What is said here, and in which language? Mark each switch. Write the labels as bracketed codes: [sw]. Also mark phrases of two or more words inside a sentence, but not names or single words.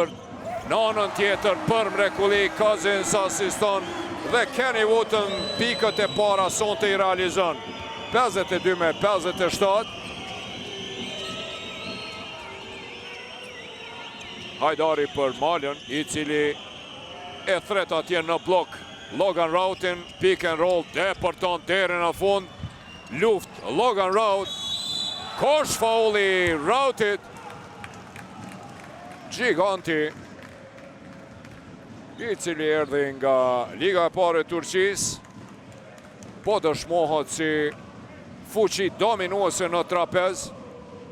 [sq] Në anën tjetër për mrekulli, Cousins asiston dhe Kenny Wooten pikët e para sonte i realizon. 52 me 57. Hajdari për Malën, i cili e thret atje në blok. Logan Rautin, [en] pick and roll, [sq] depërton derën në fund. Luft, Logan Raut. Kosh fauli Rautit. Giganti, i cili erdhi nga Liga e Parë e Turqisë, po dëshmohet si fuqi dominuese në trapez.